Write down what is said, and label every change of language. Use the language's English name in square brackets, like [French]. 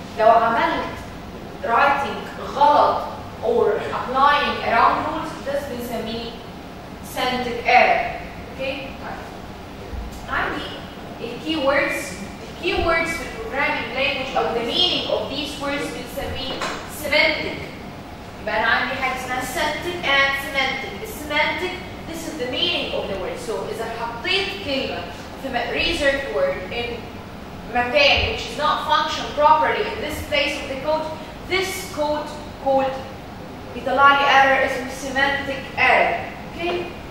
[Arabic] لو عملت [English] writing غلط or applying around rules [Arabic] ده بنسميه [English] syntactic error. Okay? [Arabic] عندي [English] keywords في programming language أو the meaning of these words بنسميه semantic. [Arabic] يبقى أنا عندي حاجة اسمها syntactic and semantic. [English] Semantic, this is the meaning of the word. So [Arabic] إذا حطيت كلمة في [English] reserved word in مكان which is not function properly in this place of the code, this code called [Arabic] بيطلع لي error اسمه [English] semantic error. Okay?